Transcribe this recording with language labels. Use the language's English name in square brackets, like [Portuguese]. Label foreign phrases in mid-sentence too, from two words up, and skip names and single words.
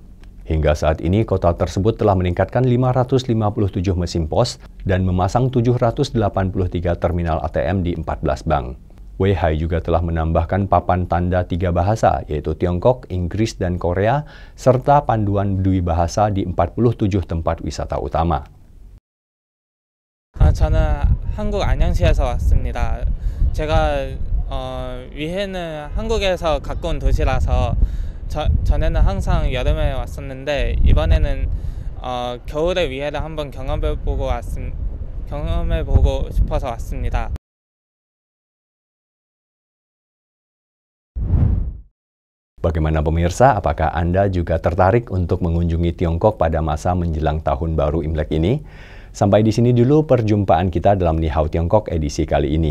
[Indonesian] Hingga saat ini, kota tersebut telah meningkatkan 557 mesin pos dan memasang 783 terminal ATM di 14 bank. Weihai juga telah menambahkan papan tanda 3 bahasa, yaitu Tiongkok, Inggris, dan Korea, serta panduan dwi bahasa di 47 tempat wisata utama. [Korean] 저는 한국 안양시에서 왔습니다. 제가 위해는 한국에서 가까운 도시라서 전에는 항상 여름에 왔었는데 이번에는 겨울에 위해를 한번 경험해보고 싶어서 왔습니다. [Indonesian] Bagaimana pemirsa, apakah Anda juga tertarik untuk mengunjungi Tiongkok pada masa menjelang Tahun Baru Imlek ini? Sampai di sini dulu perjumpaan kita dalam Ni Hao Tiongkok edisi kali ini.